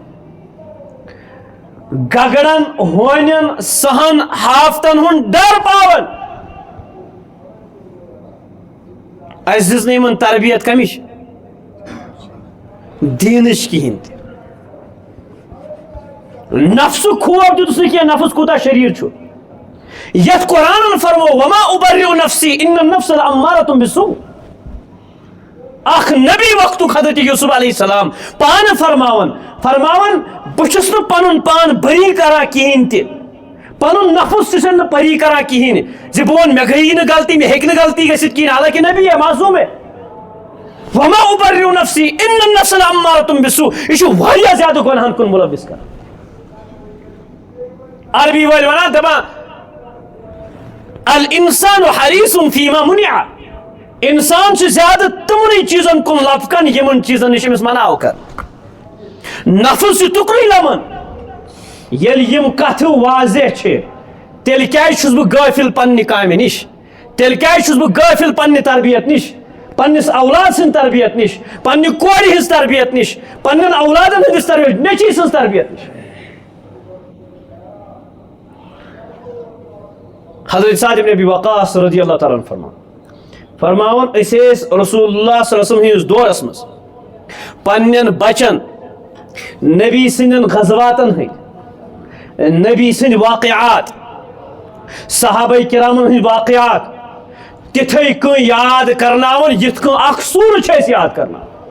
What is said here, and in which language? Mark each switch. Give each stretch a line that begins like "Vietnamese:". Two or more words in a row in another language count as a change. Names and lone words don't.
Kashmiri: گگرن ہونٮ۪ن سہن ہافتن ہُنٛد ڈر پاوان اَسہِ دِژ نہٕ یِمن تربیت کمِچ دیٖنٕچ کِہینۍ تہِ نفسُک خوف دِتُس نہٕ کینٛہہ نفس کوٗتاہ شریٖر چھُ یتھ قرآنن فرمو
Arabic: وما ابرئ نفسی ان النفس لامارۃ بالسوء
Kashmiri: اکھ نبی وقتُک حضرت یوسف
Arabic: علیہ السلام
Kashmiri: پانہٕ فرماوان بہٕ چھُس نہٕ پنُن پان بری کران کہینۍ تہِ پنُن نفس تہِ چھُنہٕ بری کران کہینۍ زِ بہٕ وَنہٕ مےٚ گٔیی نہٕ غلطی مےٚ ہیٚکہِ نہٕ غلطی گٔژھِتھ کِہینۍ حالانکہِ نبی ہے معصوٗم ہے
Arabic: وما ابرئ نفسی ان النفس لامارۃ بالسوء
Kashmiri: یہِ چھُ واریاہ زیادٕ گۄنہن کُن مُلوث کران عربی وٲلۍ ونان دپان
Arabic: الانسان حریص فیما منع
Kashmiri: انسان چھُ زیادٕ تِمنٕے چیٖزن کُن لپکان یِمن چیٖزن نِش أمِس منع کر نفس چھُ تُکنُے لمان ییٚلہِ یِم کتھٕ واضح چھِ تیٚلہِ کیازِ چھُس بہٕ غٲفِل پننہِ کامہِ نِش تیٚلہِ کیازِ چھُس بہٕ غٲفِل پننہِ تربیت نِش پننِس اولاد سٕنٛدِ تربیت نِش پننہِ کورِ ہٕنٛز تربیت نِش پننٮ۪ن اولادن ہٕنٛدِس تربیت نیٚچی سٕنٛز تربیت نِش حضرت سعد ابن ابی وقاص
Arabic: رضی اللہ تعالیٰ عنہ
Kashmiri: فرماوان أسۍ ٲسۍ رسول اللہ
Arabic: صلی اللہ علیہ وسلم
Kashmiri: ہٕنٛدِس دورس منٛز پننٮ۪ن بچن نبی سٕنٛدٮ۪ن غزواتن ہٕنٛدۍ نبی سٕنٛدۍ واقعات صحابہ کرامن ہٕنٛدۍ واقعات تِتھٕے کٔنۍ یاد کرناوان یِتھ کٔنۍ اکھ سوٗرٕ چھِ أسۍ یاد کرناوان